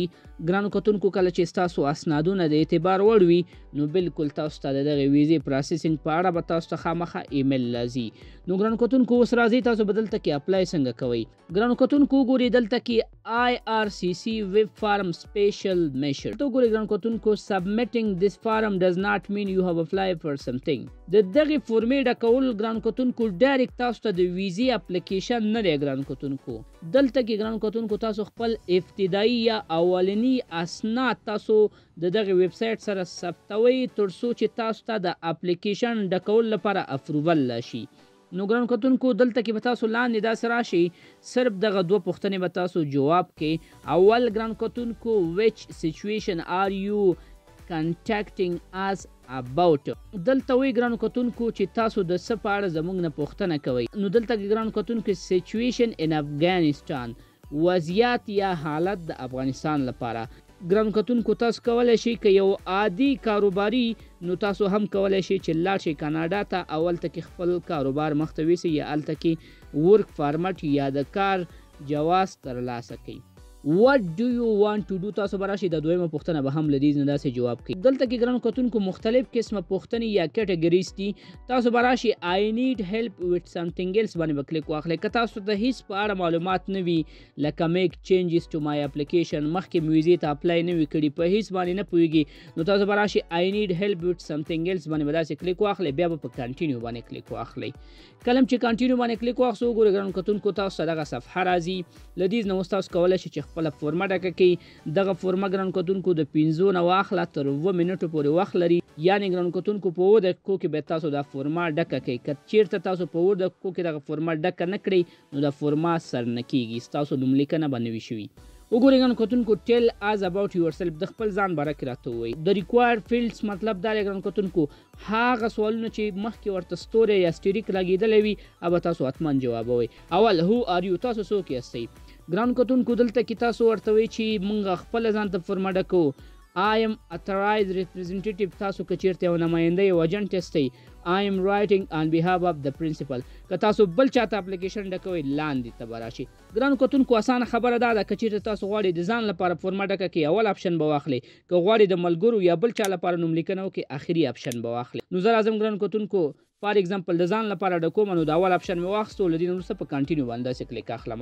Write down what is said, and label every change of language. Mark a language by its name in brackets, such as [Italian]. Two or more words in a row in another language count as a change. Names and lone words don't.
[Pashto] ګرانو کتونکو کله چې ستاسو اسنادونه د اعتبار وړ وي نو بالکل تاسو ته د دغې ویزې پروسیسینګ په اړه به تاسو ته خامخا ایمیل راځي. نو ګرانو کتونکو اوس راځئ تاسو به دلته کې اپلای څنګه کوئ. ګرانو کتونکو وګورئ دلته کې IRCC [English] web form special measure. [Pashto] ته وګورئ ګرانو کتونکو [English] submitting this form does not mean you have applied for something. [Pashto] د دغې فورمې ډکول ګرانو کتونکو ډایرکټ تاسو ته د ویزې اپلیکیشن نه دی. ګرانو کتونکو دلته کې ګرانو کتونکو تاسو خپل ابتدایي یا اولني اسناد تاسو د دغه ویب سایټ سره ثبتوئ تر څو چې تاسو ته د اپلیکیشن ډکول لپاره اپروول راشي. نو ګرانو کتونکو دلته کې به تاسو لاندې داسې راشي، صرف دغه 2 پوښتنې به تاسو جواب کړئ. اول ګرانو کتونکو [English] which situation are you contacting us about. [Pashto] دلته وی ګرانو کتونکو چې تاسو د څه په اړه زموږ نه پوښتنه کوئ. نو دلته کې ګرانو کتونکو [English] situation in Afghanistan, [Pashto] وضعیت یا حالت د افغانستان لپاره. ګرانو کتونکو تاسو کولی شئ که یو عادي کاروباري نو تاسو هم کولی شئ چې لاړ شئ کاناډا ته او هلته کې خپل کاروبار مخته ویسئ یا هلته کې [English] work permit [Pashto] یا د کار جواز ترلاسه کړئ. [English] What do you want to do؟ [Pashto] تاسو به راشئ د دویمه پوښتنه به هم له دې نه داسې جواب کړئ. دلته کې ګرانو کتونکو مختلف قسمه پوښتنې یا کیټګریز دي. تاسو به راشئ [English] I need help with something else [Pashto] باندې به کلیک واخلئ. که تاسو ته هیڅ په اړه معلومات نه وي لکه [English] make changes to my application، [Pashto] مخکې مې ویزې ته اپلای نه وي کړي، په هیڅ باندې نه پوهیږئ، نو تاسو به راشئ [English] I need help with something else [Pashto] باندې به داسې کلیک واخلئ، بیا به په کنټینیو باندې کلیک واخلئ. کله چې کنټینیو باندې کلیک واخلئ وګورئ ګرانو کتونکو تاسو ته دغه صفحه راځي. له دې نه اوس تاسو کولی شئ چې خپله فورمه ډکه کړئ. دغه فورمه ګرانو کتونکو د 15 نه واخله تر 2 منټو پورې وخت لري، یعنې ګرانو کتونکو په 2 دقیقو کې به تاسو دا فورمه ډکه کړئ. که چیرته تاسو په 2 دقیقو کې دغه فورمه ډکه نه کړئ نو دا فورمه سر نه کیږي، ستاسو نوملیکنه به نه وي شوي. وګورئ ګرانو کتونکو [English] tell us about yourself، [Pashto] د خپل ځان باره کې راته ووایئ. د [English] required fields [Pashto] مطلب دا دی ګرانو کتونکو هغه سوالونه چې مخکې ورته ستوری یا سټریک لګېدلی وي هغه تاسو حتما جوابوئ. [English] اول who are you، [Pashto] تاسو څوک یاستئ. ګرانو کتونکو دلته کې تاسو ورته وایئ چې موږ خپله ځان ته فورمه ډکوو. [English] I am authorized representative [Pashto] تاسو که چیرته یو نماینده یو ایجنټ یاستئ [English] I am writing on behalf of the principal [Pashto] که تاسو بل چاته اپلیکیشن ډکوئ لاندې ته به راشي. ګرانو کتونکو اسانه خبره دا ده که چیرته تاسو غواړئ د ځان لپاره فورمه ډکه کړئ اول اپشن به واخلئ، که غواړئ د ملګرو یا بل چا لپاره نوملیکنه وکړئ اخري اپشن به واخلئ. نو زه راځم ګرانو کتونکو [English] for example [Pashto] د ځان لپاره ډکوم نو د اول اپشن مې واخیستو، له دې نه وروسته په کانټینیو باندې داسې کلیک اخلم.